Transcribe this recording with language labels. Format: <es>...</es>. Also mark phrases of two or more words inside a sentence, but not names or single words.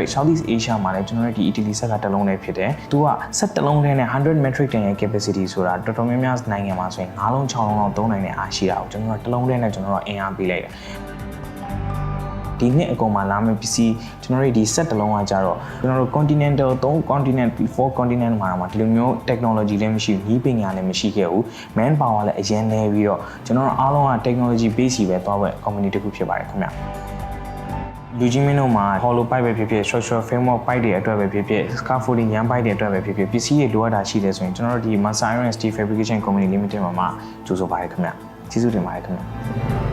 <my>Southeast Asia မှာလည်းကျွန်တော်တို့ဒီ Italy ဆက်ကတစ်လုံးနဲ့ဖြစ်တယ်သူကဆက်တစ်လုံးနဲ့</my> <en>100 metric ton</en> <my>ရဲ့ capacity ဆိုတာတော်တော်များများနိုင်ငံမှာဆိုရင်9လုံး6လုံးလောက်သုံးနိုင်တဲ့ အားရှိတာကိုကျွန်တော်တို့တစ်လုံးနဲ့ကျွန်တော်တို့အင်အားပေးလိုက်တယ်ဒီနှစ်အကုန်မှာလာမယ့်ပစ္စည်းကျွန်တော်တို့ဒီ set တစ်လုံးကကြတော့ ကျွန်တော်တို့</my> <en>continental 3 continent 4 continent</en> <my>မှာဒီလိုမျိုး technology လည်းမရှိဘူးဤပညာလည်းမရှိခဲ့ဘူး</my> <en>man power</en> <my>လည်းအရင်နေပြီးတော့ကျွန်တော်တို့အားလုံးက</my> <en>technology base</en> <my>ပဲသွားတဲ့ company တစ်ခုဖြစ်ပါတယ်ခင်ဗျလူကြီးမင်းတို့မှာ</my> <en>hollow pipe</en> <my>ပဲဖြစ်ဖြစ်</my> <en>structural framework pipe</en> <my>တွေအတွက်ပဲဖြစ်ဖြစ် scaffolding ရန် pipe တွေအတွက်ပဲဖြစ်ဖြစ်ပစ္စည်းတွေလိုအပ်တာရှိတယ်ဆိုရင်ကျွန်တော်တို့ဒီ Mansaro Steel Fabrication Company Limited မှာကြိုးစားပါတယ်ခင်ဗျကျေးဇူးတင်ပါတယ်ခင်ဗျ</my>